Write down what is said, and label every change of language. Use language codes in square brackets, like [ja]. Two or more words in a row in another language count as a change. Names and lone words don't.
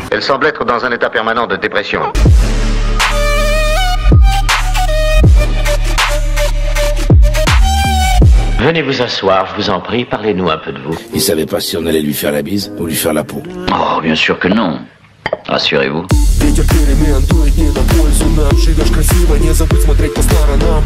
[fr] Elle semble être dans un état permanent de dépression. Venez vous asseoir, je vous en prie, parlez-nous un peu de vous. Il savait pas si on allait lui faire la bise ou lui faire la peau. Oh, bien sûr que non. Rassurez-vous. [ru] Ветер перемен дует не на пользу нам. Живешь красиво, не забудь смотреть по сторонам.